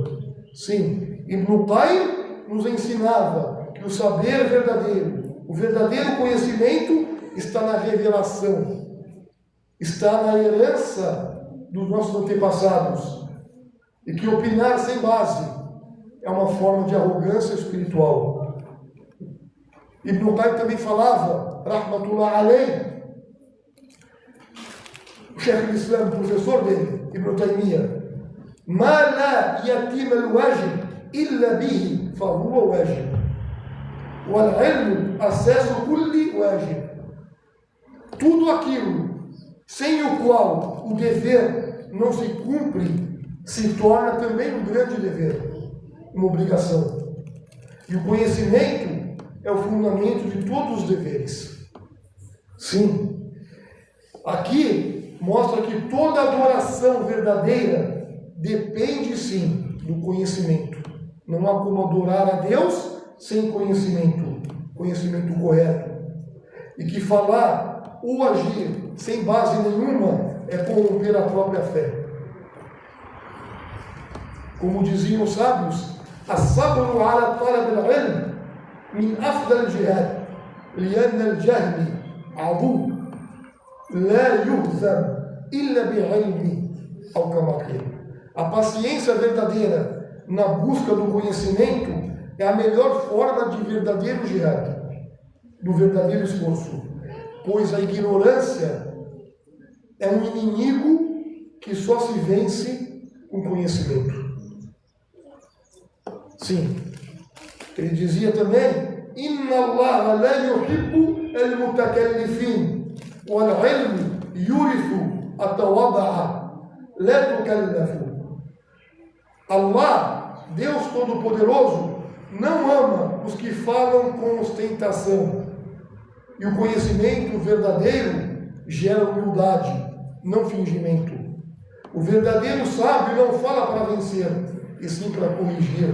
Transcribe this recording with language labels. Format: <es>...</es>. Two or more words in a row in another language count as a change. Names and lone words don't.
<pt>Sim, Ibn Qayyim nos ensinava que o saber verdadeiro, o verdadeiro conhecimento, está na revelação, está na herança dos nossos antepassados, e que opinar sem base é uma forma de arrogância espiritual. Ibn Qayyim também falava,</pt> <ar>رحمة الله عليه,</ar> <pt>o chefe do Islã, o professor dele,</pt> <ar>Ibn Taymiyyah: ما لا يتم الواجب إلا به فهو واجب، والعلم أساس كل واجب.</ar> <pt>Tudo aquilo sem o qual o dever não se cumpre se torna também um grande dever, uma obrigação. E o conhecimento é o fundamento de todos os deveres. Sim, aqui mostra que toda adoração verdadeira depende sim do conhecimento. Não há como adorar a Deus sem conhecimento correto. E que falar ou agir sem base nenhuma é corromper a própria fé. Como diziam os sábios:</pt> <ar>الصبر على طلب العلم من أفضل الجهاد، لأن الجهل عدو لا يهزم إلا بالعلم، أو كما قيل.</ar> <pt>A paciência verdadeira na busca do conhecimento é a melhor forma de verdadeiro jihad, do verdadeiro esforço, pois a ignorância é um inimigo que só se vence com conhecimento. Sim, ele dizia também:</pt> <ar>إن الله لا يحب المتكلفين والعلم يورث التواضع لا التكلف.</ar> <pt>Allah, Deus Todo-Poderoso, não ama os que falam com ostentação, e o conhecimento verdadeiro gera humildade, não fingimento. O verdadeiro sábio não fala para vencer, e sim para corrigir.</pt>